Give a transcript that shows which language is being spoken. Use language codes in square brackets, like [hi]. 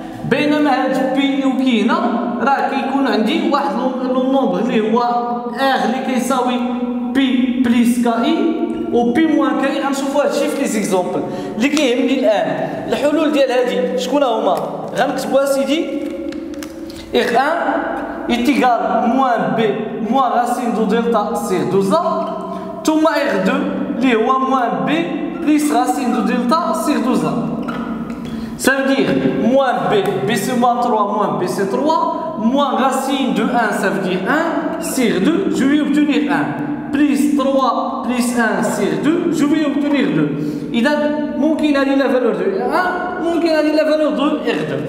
[ar] بينما هاد بي و كي هنا راه كيكون عندي واحد لو نومبر اللي هو R اللي كيساوي بي بليس كاي و بي موان كاي. غنشوفوا هادشي في لي زيكزومبل اللي كيهمني الان. الحلول ديال هادي شكون هما؟ غنكتبوها سيدي [fr] R1 est égal moins B moins racine de delta sur 2A ثم R2 [ar] اللي هو [fr] moins B plus racine de delta sur 2A. Ça veut dire moins B, B c'est moins 3, moins B c'est 3, moins racine de 1, ça veut dire 1, sur 2, je vais obtenir 1. Plus 3 plus 1 sur 2, je vais obtenir 2. [ar] إذا ممكن هذه لا valeur de R1 ممكن هذه لا valeur de R2.